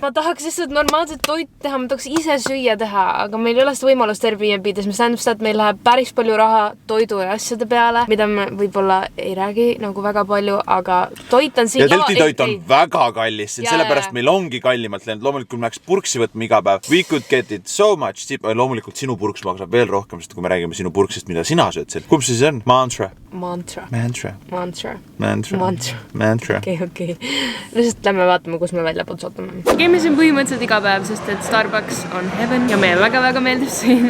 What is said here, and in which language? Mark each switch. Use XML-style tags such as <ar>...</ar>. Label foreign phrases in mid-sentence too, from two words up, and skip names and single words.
<et>Ma tahaks lihtsalt normaalset toit teha, ma tahaks ise süüa teha, aga meil ei ole seda võimalust Airbnb-des, mis tähendab seda, et meil läheb päris palju raha toidu ja asjade peale, mida me võib-olla ei räägi nagu väga palju, aga toit on siin. Ja Delti toit on väga kallis, sellepärast meil ongi kallimalt läinud. Loomulikult me läheks purksi võtma iga päev.</et> <en>We could get it so much cheap.</en> <et>Loomulikult sinu purks maksab veel rohkem, sest kui me räägime sinu purksist, mida sina sööd seal. Kumb see siis on? Mantra. Okei. Lihtsalt lähme vaatame, kus me välja putsutame. Käime siin põhimõtteliselt iga päev, sest et Starbucks on heaven ja meile väga-väga meeldib siin.</et>